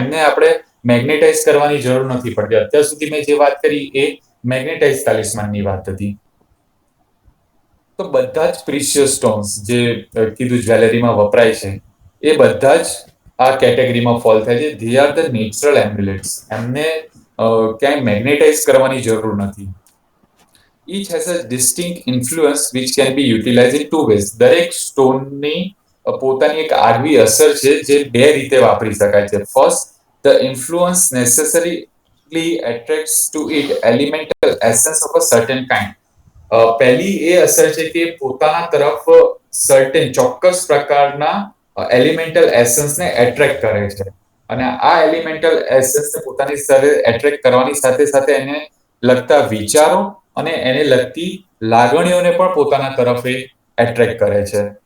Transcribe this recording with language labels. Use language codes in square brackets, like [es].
[gu] એમને આપણે મેગ્નેટાઇઝ કરવાની જરૂર નથી પડતી. અત્યાર સુધી મેં જે વાત કરી એ મેગ્નેટાઇઝ તાલિસ્માનની વાત હતી. તો બધા જ પ્રિશિયસ સ્ટોન્સ જે કીધું જ્વેલરીમાં વપરાય છે, એ બધા જ આ કેટેગરીમાં ફોલ થાય છે. [en] They are the natural amulets. [gu] એમને ક્યાંય મેગ્નેટાઇઝ કરવાની જરૂર નથી. [en] Each has a distinct influence which can be utilized in two ways. [gu] દરેક સ્ટોનની પોતાની એક આગવી અસર છે જે બે રીતે વાપરી શકાય છે. [en] First, the influence necessarily attracts to it elemental essence of a certain kind. [gu] પહેલી એ અસર છે કે પોતાના તરફ સર્ટેન ચોક્કસ પ્રકારના એલિમેન્ટલ એસન્સને એટ્રેક્ટ કરે છે, અને આ એલિમેન્ટલ એસન્સને પોતાની સાથે એટ્રેક્ટ કરવાની સાથે સાથે એને લગતા વિચારો અને એને લગતી લાગણીઓને પણ પોતાના તરફ એટ્રેક્ટ કરે છે.